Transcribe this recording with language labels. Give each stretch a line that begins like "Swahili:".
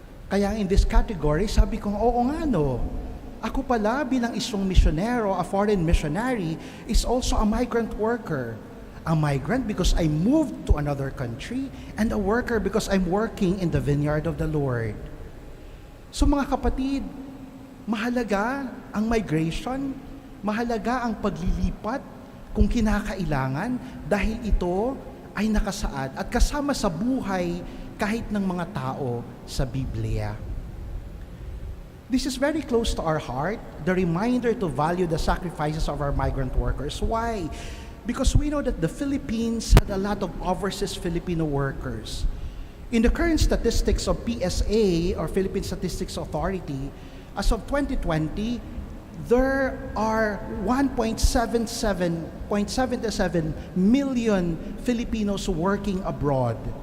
Filipino: Kaya
English: in this category,
Filipino: sabi ko, oo nga no, ako pala bilang isang misyonero,
English: a foreign missionary, is also a migrant worker. A migrant because I moved to another country, and a worker because I'm working in the vineyard of the Lord.
Filipino: So mga kapatid, mahalaga ang migration, mahalaga ang paglilipat kung kinakailangan dahil ito ay nakasaad at kasama sa buhay kahit ng mga tao sa Biblia.
English: This is very close to our heart, the reminder to value the sacrifices of our migrant workers. Why? Because we know that the Philippines had a lot of overseas Filipino workers. In the current statistics of PSA, or Philippine Statistics Authority, as of 2020, there are 1.77 million Filipinos working abroad.